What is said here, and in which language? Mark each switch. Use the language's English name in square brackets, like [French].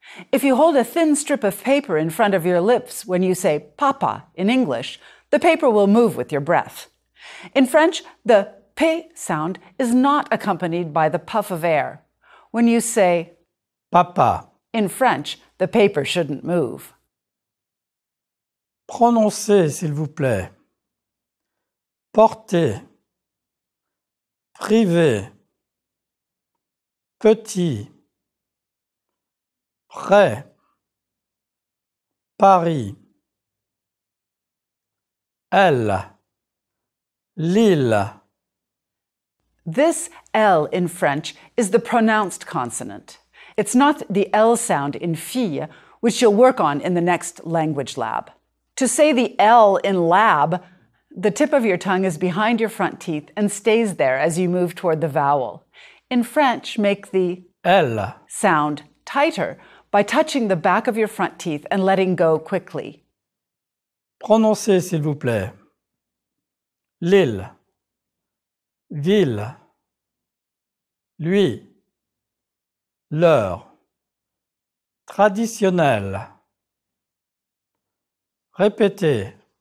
[English] If you hold a thin strip of paper in front of your lips when you say papa in English, the paper will move with your breath. In French, the P sound is not accompanied by the puff of air. When you say [French] papa, [English] in French, the paper shouldn't move. [French] Prononcez, s'il vous plaît. Porter, privé, petit, près, Paris, elle, Lille. [English] This L in French is the pronounced consonant. It's not the L sound in fille, which you'll work on in the next language lab. To say the L in lab, the tip of your tongue is behind your front teeth and stays there as you move toward the vowel. In French, make the L sound tighter by touching the back of your front teeth and letting go quickly. [French] Prononcez, s'il vous plaît. Lille, ville, lui, l'heure, traditionnel. Répétez.